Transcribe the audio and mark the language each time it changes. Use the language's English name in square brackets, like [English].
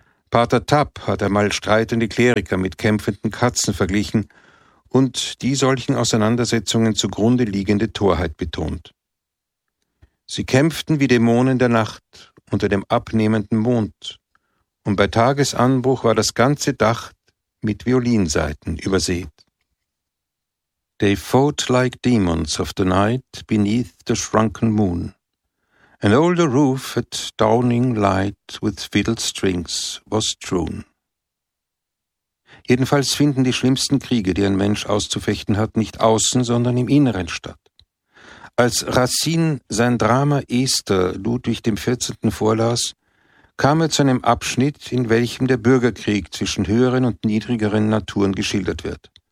[German] Pater Tapp hat einmal streitende Kleriker mit kämpfenden Katzen verglichen und die solchen Auseinandersetzungen zugrunde liegende Torheit betont. Sie kämpften wie Dämonen der Nacht unter dem abnehmenden Mond, und bei Tagesanbruch war das ganze Dach mit Violinsaiten übersät. [English] They fought like demons of the night beneath the shrunken moon. An older roof at dawning light with fiddle strings was strewn. [German] Jedenfalls finden die schlimmsten Kriege, die ein Mensch auszufechten hat, nicht außen, sondern im Inneren statt. Als Racine sein Drama Esther Ludwig XIV. Vorlas, kam er zu einem Abschnitt, in welchem der Bürgerkrieg zwischen höheren und niedrigeren Naturen geschildert wird.